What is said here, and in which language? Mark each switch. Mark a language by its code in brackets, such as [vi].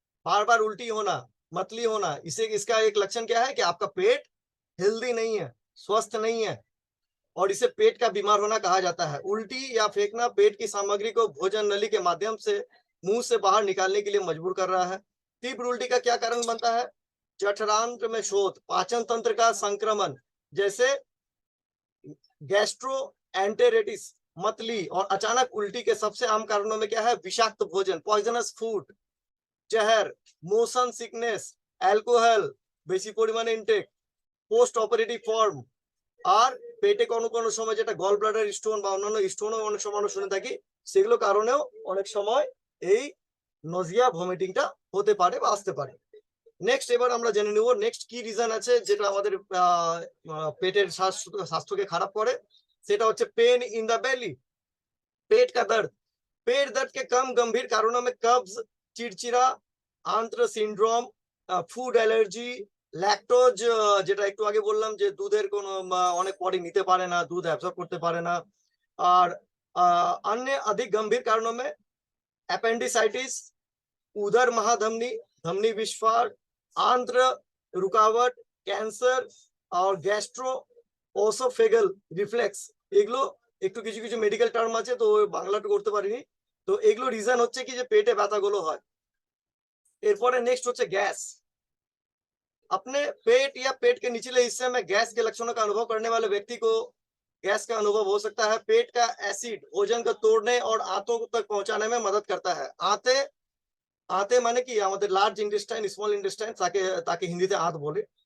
[hi] बार बार उल्टी होना, मतली होना, इसका एक लक्षण क्या है कि आपका पेट हेल्दी नहीं है, स्वस्थ नहीं है और इसे पेट का बीमार होना कहा जाता है। उल्टी या फेंकना पेट की सामग्री को भोजन नली के माध्यम से मुंह से बाहर निकालने के लिए मजबूर कर रहा है। तीव्र उल्टी का क्या कारण बनता है, जठरांत्र में शोथ, पाचन तंत्र का संक्रमण जैसे गैस्ट्रोएंटेरिटिस, मतली और अचानक उल्टी के सबसे आम कारणों में क्या है, विषाक्त भोजन, पॉइजनस फूड, जहर, मोशन सिकनेस, [bn] অ্যালকোহল বেশি পরিমাণে ইনটেক, পোস্ট অপারেটিভ ফর্ম আর পেটে কোনো কোনো সময় যেটা গল ব্লাডার স্টোন বা অন্যান্য স্টোনও অনেক সময় আমরা শুনে থাকি, সেগুলো কারণেও অনেক সময় এই নজিয়া ভমিটিংটা হতে পারে বা আসতে পারে। নেক্সট এবার আমরা জেনে নেব নেক্সট কি রিজন আছে যেটা আমাদের পেটের স্বাস্থ্যকে খারাপ করে। সেটা হচ্ছে পেন [hi] इन द बेली, पेट का दर्द। पेट दर्द के कम गंभीर कारणों में कब्ज, चिड़चिड़ा, आंत्र सिंड्रोम, [bn] ফুড অ্যালার্জি, ল্যাকটোজ যেটা একটু আগে বললাম যে দুধের কোনো অনেক বডি নিতে পারে না, दूध অ্যাবজর্ব করতে পারে না। [hi] और अन्य अधिक गंभीर कारणों में अपेंडिसाइटिस, उदर महाधमनी, धमनी विस्फार, आंत्र रुकावट, कैंसर और गैस्ट्रो ओसोफेगल रिफ्लेक्स। [bn] এগুলো একটু কিছু কিছু মেডিকেল টার্ম আছে তো বাংলাটা করতে পারিনি। তো এগুলো রিজন হচ্ছে কি যে পেটে ব্যথাগুলো হয়। এরপরে নেক্সট হচ্ছে গ্যাস। [hi] अपने पेट या पेट के निचले हिस्से में गैस के लक्षणों का अनुभव करने वाले व्यक्ति को गैस का अनुभव हो सकता है। पेट का एसिड भोजन को तोड़ने और आंतों तक पहुंचाने में मदद करता है। आंते माने कि আমাদের लार्ज इंटेस्टाइन, स्मॉल इंटेस्टाइन, ताकि हिंदी से आंत बोले।